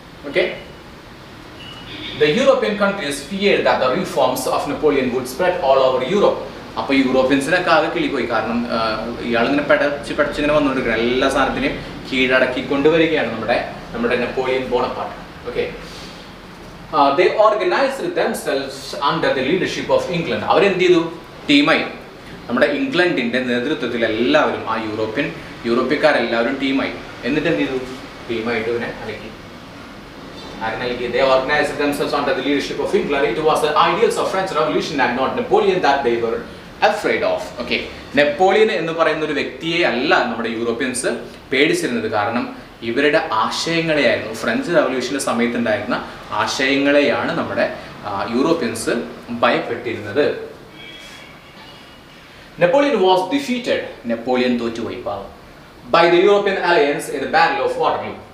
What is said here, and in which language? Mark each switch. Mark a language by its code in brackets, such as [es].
[en] Okay, the European countries feared that the reforms of Napoleon would spread all over Europe. [ml] അപ്പോൾ യൂറോപ്യൻസിനൊക്കെ ആകെ കിളിപ്പോയി, കാരണം ഇയാളിങ്ങനെ പഠിച്ചിങ്ങനെ വന്നുകൊണ്ടിരിക്കുകയാണ്, എല്ലാ സാധനത്തിനെയും കീഴടക്കി കൊണ്ടുവരികയാണ് നമ്മുടെ Napoleon Bonaparte. [en] Okay, they organized themselves under the leadership of England. [ml] അവരെന്ത് ചെയ്തു, ടീമായി, നമ്മുടെ ഇംഗ്ലണ്ടിന്റെ നേതൃത്വത്തിൽ എല്ലാവരും, ആ യൂറോപ്യക്കാരെല്ലാവരും ടീമായി. എന്നിട്ട് എന്ത് ചെയ്തു, ടീമായിട്ട് ഇവനെ അലക്കി. [en] They organized themselves under the leadership of England. It was the ideals of French Revolution and not Napoleon that they were afraid of. [ml] Okay, Napoleon എന്ന് പറയുന്ന ഒരു വ്യക്തിയെ അല്ല നമ്മുടെ യൂറോപ്യൻസ് പേടിച്ചിരുന്നത്, കാരണം ഇവരുടെ ആശയങ്ങളെയായിരുന്നു, ഫ്രഞ്ച് റവല്യൂഷന്റെ സമയത്തുണ്ടായിരുന്ന ആശയങ്ങളെയാണ് നമ്മുടെ Europeans ഭയപ്പെട്ടിരുന്നത്. [en] Napoleon was defeated, [ml] Napoleon തോറ്റുപോയി [en] By the European alliance in the battle of Waterloo.